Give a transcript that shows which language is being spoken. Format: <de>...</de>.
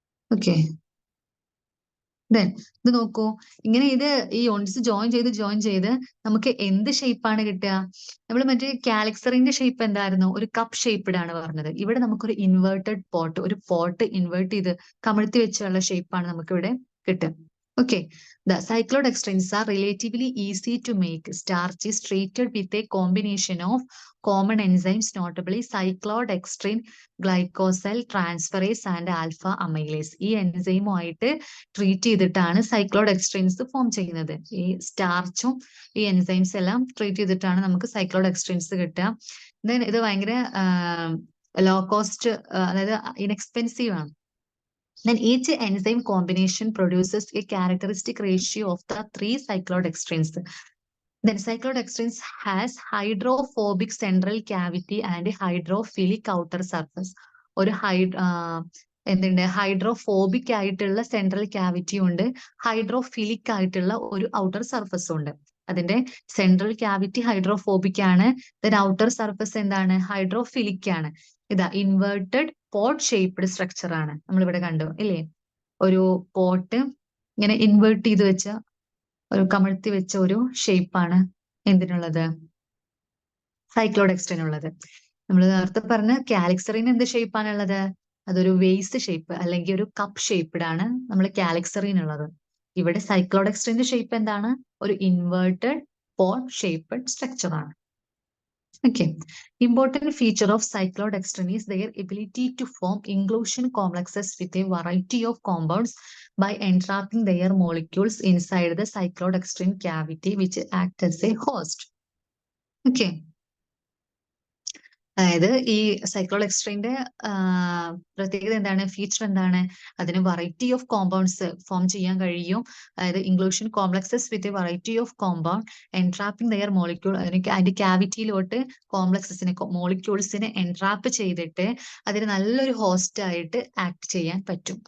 <ml>Okay, ഇത് നോക്കൂ, ഇങ്ങനെ ഈ യൂണിറ്റ്സ് ജോയിൻ ചെയ്ത് നമുക്ക് എന്ത് ഷേപ്പാണ് കിട്ടുക? നമ്മൾ മറ്റേ കാലിക്സറിന്റെ ഷേപ്പ് എന്തായിരുന്നു? ഒരു കപ്പ് ഷേപ്പ്ഡ് ആണ് പറഞ്ഞത്. ഇവിടെ നമുക്കൊരു ഇൻവേർട്ടഡ് പോട്ട്, ഒരു പോട്ട് ഇൻവേർട്ട് ചെയ്ത് കമഴ്ത്തി വെച്ചുള്ള ഷേപ്പാണ് നമുക്ക് ഇവിടെ കിട്ടുക.</ml> <en>Okay, the cyclodextrins are relatively easy to make. Starch is treated with a combination of common enzymes, notably cyclodextrin, glycosyl transferase and alpha amylase.</en> <ml>ഈ എൻസൈമുമായിട്ട് ട്രീറ്റ് ചെയ്തിട്ടാണ് സൈക്ലോഡെക്സ്ട്രിൻസ് ഫോം ചെയ്യുന്നത്. ഈ സ്റ്റാർച്ചും ഈ എൻസൈംസ് എല്ലാം ട്രീറ്റ് ചെയ്തിട്ടാണ് നമുക്ക് സൈക്ലോഡെക്സ്ട്രിൻസ് കിട്ടുക. ദെൻ ഇത് ഭയങ്കര ലോ കോസ്റ്റ്, അതായത് ഇൻഎക്സ്പെൻസീവ് ആണ്.</ml> <en>Then each enzyme combination produces a characteristic ratio of the 3 cyclodextrins. Then cyclodextrins has hydrophobic central cavity and hydrophilic outer surface.</en> <ml>ഒരു എന്തുണ്ട്? ഹൈഡ്രോഫോബിക് ആയിട്ടുള്ള സെൻട്രൽ ക്യാവിറ്റി ഉണ്ട്, ഹൈഡ്രോഫിലിക് ആയിട്ടുള്ള ഒരു ഔട്ടർ സർഫസും ഉണ്ട്. അതിന്റെ സെൻട്രൽ ക്യാവിറ്റി ഹൈഡ്രോഫോബിക് ആണ്, ദെൻ ഔട്ടർ സർഫസ് എന്താണ്? ഹൈഡ്രോഫിലിക് ആണ്. ഇതാ ഇൻവേർട്ടഡ് പോട്ട് ഷേപ്ഡ് സ്ട്രക്ചർ ആണ് നമ്മളിവിടെ കണ്ടു ഇല്ലേ? ഒരു പോട്ട് ഇങ്ങനെ ഇൻവേർട്ട് ചെയ്ത് വെച്ച, ഒരു കമഴ്ത്തി വെച്ച ഒരു ഷേപ്പാണ് എന്തിനുള്ളത്? സൈക്ലോഡെക്സ്ട്രിനുള്ളത്. നമ്മൾ നേരത്തെ പറഞ്ഞ കാലിക്സറിന് എന്ത് ഷേപ്പാണുള്ളത്? അതൊരു വേസ്റ്റ് ഷേപ്പ് അല്ലെങ്കിൽ ഒരു കപ്പ് ഷേപ്പ്ഡ് ആണ് നമ്മൾ കാലിക്സറിനുള്ളത്. ഇവിടെ സൈക്ലോഡെക്സ്ട്രിന്റെ ഷേപ്പ് എന്താണ്? ഒരു ഇൻവേർട്ടഡ് പോട്ട് ഷേപ്ഡ് സ്ട്രക്ചർ ആണ്.</ml> <en>Okay. Important feature of cyclodextrin is their ability to form inclusion complexes with a variety of compounds by entrapping their molecules inside the cyclodextrin cavity, which act as a host. Okay.</en> <ml>അതായത് ഈ സൈക്ലോഡെക്സ്ട്രിന്റെ പ്രത്യേകത എന്താണ്? Feature എന്താണ്? അതിന് variety of compounds form ചെയ്യാൻ കഴിയും. അതായത്</ml> <en>inclusion complexes with a variety of compound entrapping their molecule,</en> <ml>അതിന്റെ ക്യാവിറ്റിയിലോട്ട് കോംപ്ലക്സസിനെ മോളിക്യൂൾസിനെ എൻട്രാപ്പ് ചെയ്തിട്ട് അതിന് നല്ലൊരു ഹോസ്റ്റ് ആയിട്ട് ആക്ട് ചെയ്യാൻ പറ്റും.</ml>